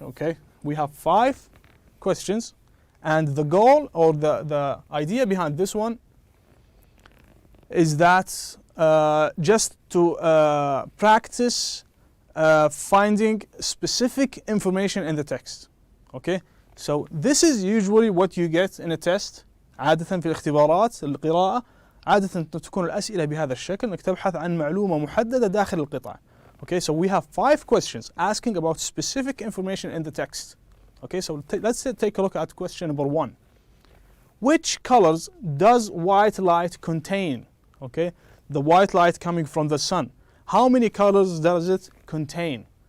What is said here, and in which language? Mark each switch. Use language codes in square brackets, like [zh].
[en] Okay, we have 5 questions, and the goal or the idea behind this one is that just to practice finding specific information in the text. Okay, so this is usually what you get in a test. [ar] عادة في الاختبارات القراءة عادة تكون الأسئلة بهذا الشكل، إنك تبحث عن معلومة محددة داخل القطعة. [en] Okay, so we have 5 questions asking about specific information in the text. Okay, so let's take a look at question number 1. Which colors does white light contain? Okay, the white light coming from the sun. How many colors does it contain?